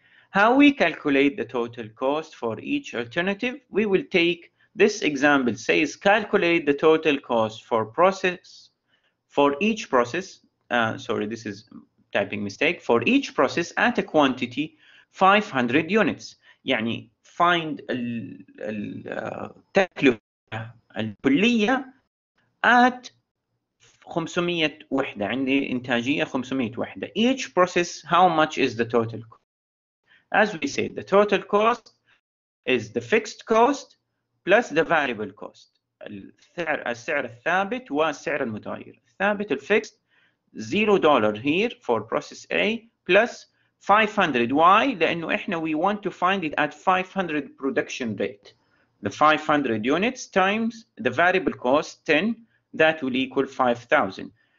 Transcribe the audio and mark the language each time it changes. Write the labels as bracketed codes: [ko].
[en] How we calculate the total cost for each alternative? We will take this example says calculate the total cost for each process. Sorry, this is typing mistake. For each process at a quantity 500 units. [ar] يعني [en] find [ar] التكلفة الكلية [en] at 500 [ar] وحدة. عندي إنتاجية 500 وحدة. [en] Each process, how much is the total cost? As we said, the total cost is the fixed cost plus the variable cost. [ar] السعر الثابت والسعر المتغير. الثابت [en] الفixed $0 here for process A plus 500. Why? [ar] لأنه إحنا [en] we want to find it at 500 production rate. The 500 units times the variable cost 10, that will equal 5,000.